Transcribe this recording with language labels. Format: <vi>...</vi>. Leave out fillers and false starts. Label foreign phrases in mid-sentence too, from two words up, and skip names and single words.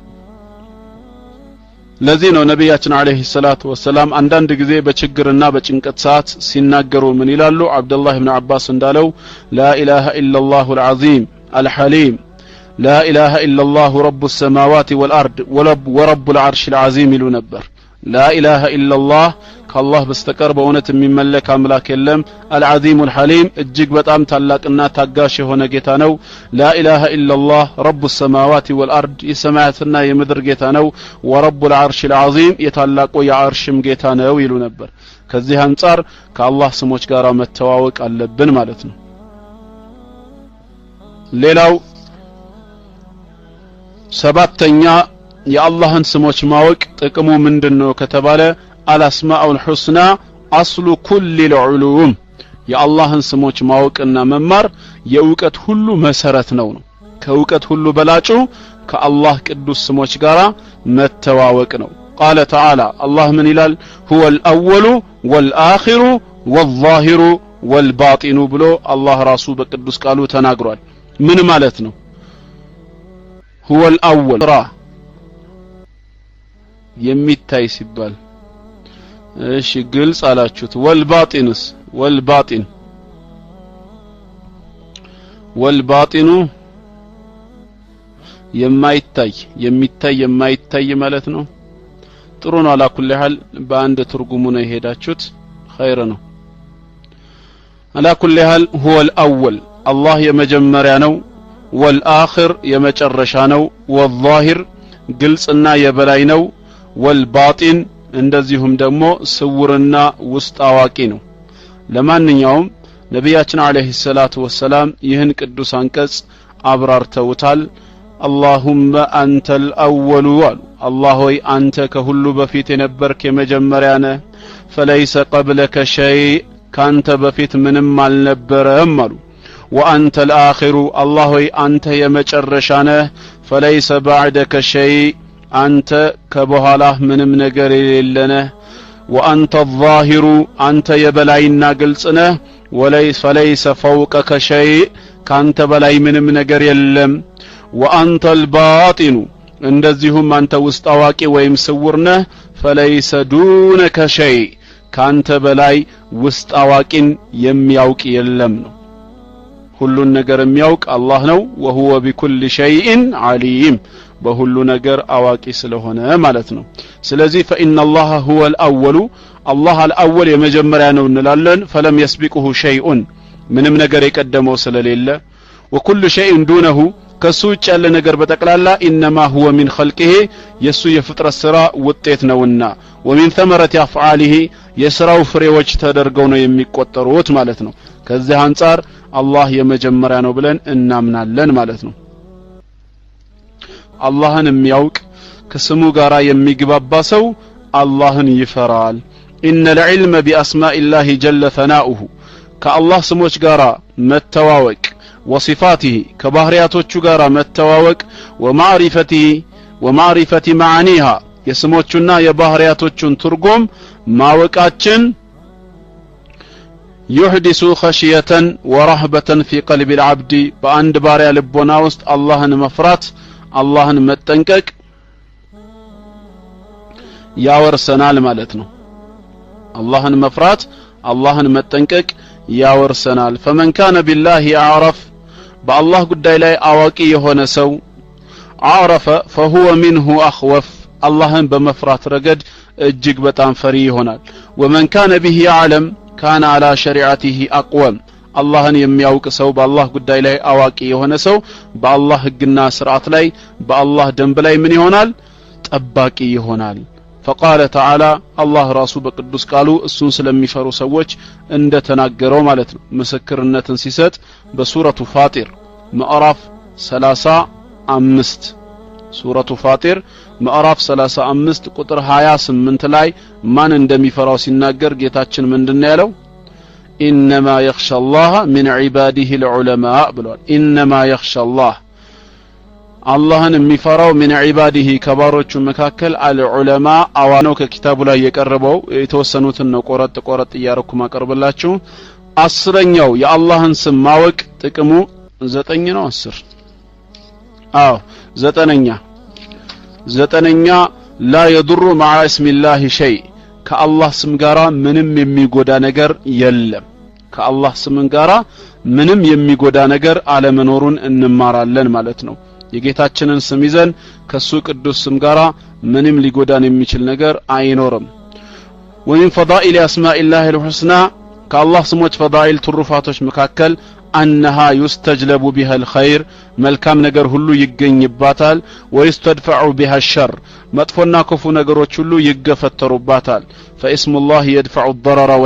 <am>ለዚህ ነው ነብያችን</am> <ar>عليه الصلاة والسلام</ar> <am>አንዳንድ ጊዜ በችግርና በጭንቀት ሰዓት ሲናገሩ ምን ይላሉ አብዱላህ ኢብኑ አባስ እንዳለው</am> <ar>لا إله إلا الله العظيم الحليم لا إله إلا الله رب السماوات والأرض ورب العرش العظيم</ar> <am>ይሉ ነበር</am> <ar>لا إله إلا الله</ar> <am>ከአላህ በስተቀር በእውነት የሚመለክ አምላክ የለም</am> <ar>العظيم الحليم</ar> <am>እጅግ በጣም ታላቅና ታጋሽ የሆነ ጌታ ነው</am> <ar>لا إله إلا الله رب السماوات والأرض</ar> <am>የሰማያትና የምድር ጌታ ነው</am> <ar>ورب العرش العظيم</ar> <am>የታላቁ የአርሽም ጌታ ነው ይሉ ነበር ከዚህ አንፃር ከአላህ ስሞች ጋር መተዋወቅ አለብን ማለት ነው ሌላው ሰባተኛ የአላህን ስሞች ማወቅ ጥቅሙ ምንድነው ከተባለ</am> <ar>الأسماء الحسنى أصل كل</ar> <am>العلوم የአላህን ስሞች ማወቅና መማር የእውቀት ሁሉ መሰረት ነው ከእውቀት ሁሉ በላጩ ከአላህ ቅዱስ ስሞች ጋር መተዋወቅ ነው</am> <ar>قال تعالى الله من</ar> <am>ይላል</am> <ar>هو الأول والآخر والظاهر والباطن</ar> <am>ብሎ አላህ ራሱ በቅዱስ ቃሉ ተናግሯል ምን ማለት ነው</am> <ar>هو الأول</ar> <am>የሚታይ ሲባል እሺ ግልጽ አላችሁት والباطنስ والباطن የማይታይ የማይታይ ማለት ነው ጥሩ ነው</am> <ar>على كل حال</ar> <am>በአንድ ትርጉሙ ነው የሄዳችሁት خير ነው</am> <ar>على كل حال هو الأول الله</ar> <am>የመጀመሪያ ነው والآخر የመጨረሻ ነው والظاهر ግልጽና የበላይ ነው والباطن እንደዚሁም ደግሞ ስውርና ውስጥ አዋቂ ነው ለማንኛውም ነብያችን</am> <ar>عليه الصلاة والسلام</ar> <am>ይህን ቅዱስ አንቀጽ አብራርተውታል</am> <ar>اللهم أنت الأول الله</ar> <am>ሆይ አንተ ከሁሉ በፊት የነበርክ የመጀመሪያ ነህ</am> <ar>فليس قبلك شيء</ar> <am>ካንተ በፊት ምንም አልነበረም አሉ</am> <ar>وأنت الآخر الله</ar> <am>ሆይ አንተ የመጨረሻ ነህ</am> <ar>فليس بعدك شيء</ar> <am>አንተ ከበኋላህ ምንም ነገር የሌለህ</am> <ar>وأنت الظاهر</ar> <am>አንተ የበላይና ግልጽ ነህ</am> <ar>فليس فوقك شيء</ar> <am>ካንተ በላይ ምንም ነገር የለም</am> <ar>وأنت الباطن</ar> <am>እንደዚሁም አንተ ውስጥ አዋቂ ወይም ስውር ነህ</am> <ar>فليس دونك شيء</ar> <am>ካንተ በላይ ውስጥ አዋቂን የሚያውቅ የለም ነው ሁሉን ነገር የሚያውቅ አላህ ነው</am> <ar>وهو بكل شيء عليم</ar> <am>በሁሉ ነገር አዋቂ ስለሆነ ማለት ነው ስለዚህ</am> <ar>فإن الله هو الأول الله الأول</ar> <am>የመጀመሪያ ነው እንላለን</am> <ar>فلم يسبقه شيء</ar> <am>ምንም ነገር የቀደመው ስለሌለ</am> <ar>وكل شيء دونه</ar> <am>ከሱ ውጭ ያለ ነገር በጠቅላላ</am> <ar>انما هو من خلقه</ar> <am>የሱ የፍጥረት ሥራ ውጤት ነውና</am> <ar>ومن ثمرة افعاله</ar> <am>የሥራው ፍሬዎች ተደርገው ነው የሚቆጠሩት ማለት ነው ከዚህ አንፃር አላህ የመጀመሪያ ነው ብለን እናምናለን ማለት ነው አላህን የሚያውቅ ከስሙ ጋራ የሚግባባ ሰው አላህን ይፈራል</am> <ar>ان العلم باسماء الله جل ثناؤه</ar> <am>ከአላህ ስሞች ጋራ መተዋወቅ وصفاته ከባህሪያቶቹ ጋራ መተዋወቅ</am> <ar>ومعرفة معانيها</ar> <am>የስሞቹና የባህሪያቶቹን ትርጉም ማወቃችን</am> <ar>يحدث خشية ورهبة في قلب العبد</ar> <am>በአንድ ባሪያ ልቦና ውስጥ አላህን መፍራት አላህን መጠንቀቅ ያወርሰናል ማለት ነው አላህን መፍራት አላህን መጠንቀቅ ያወርሰናል</am> <ar>فمن كان بالله أعرف</ar> <am>بالله ጉዳይ ላይ አዋቂ የሆነ ሰው</am> <ar>عرف فهو منه أخوف</ar> <am>اللهን በመፍራት ረገድ እጅግ በጣም ፈሪ ይሆናል</am> <ar>ومن كان به يعلم كان على شريعته أقوم</ar> <am>اللهን የሚያውቅ ሰው በአላህ ጉዳይ ላይ አዋቂ የሆነ ሰው በአላህ ህግና ስርዓት ላይ በአላህ ደንብ ላይ ምን ይሆናል ጠባቂ ይሆናል</am> <ar>فقال تعالى</ar> <am>الله ራሱ በቅዱስ ቃሉ እሱን ስለሚፈሩ ሰዎች እንደተናገረው ማለት ነው ምስክርነትን ሲሰጥ በሱረቱ ፋጢር ምዕራፍ 35 ሱረቱ ፋጢር ምዕራፍ 35 ቁጥር 28 ላይ ማን እንደሚፈራው ሲናገር ጌታችን ምንድነው ያለው</am> <ar>إنما يخشى الله من عباده العلماء</ar> <am>ብሏል</am> <ar>إنما يخشى الله</ar> <am>አላህን የሚፈራው</am> <ar>من عباده</ar> <am>ከባሮቹ መካከል አልዑለማ አዋነው ከኪታቡ ላይ የቀረበው የተወሰኑትን ነው ቆረጥ እያረኩ ማቀርብላችሁ አስረኛው የአላህን ስም ማወቅ ጥቅሙ 9 ነው 10 አዎ ዘጠነኛ</am> <ar>لا يضر مع اسم الله شيء</ar> <am>ከአላህ ስም ጋራ ምንም የሚጎዳ ነገር የለም ከአላህ ስም ጋራ ምንም የሚጎዳ ነገር አለመኖሩን እንማራለን ማለት ነው የጌታችንን ስም ይዘን ከሱ ቅዱስ ስም ጋራ ምንም ሊጎዳን የሚችል ነገር አይኖርም</am> <ar>ومن فضائل اسماء الله الحسنى</ar> <am>ከአላህ ስሞች ፈዳኢል ትሩፋቶች መካከል</am> <ar>انها يستجلب بها الخير</ar> <am>መልካም ነገር ሁሉ ይገኝባታል</am> <ar>ويستدفع بها الشر</ar> <am>መጥፎና ክፉ ነገሮች ሁሉ ይገፈተሩባታል</am> <ar>فاسم الله يدفع الضرر</ar>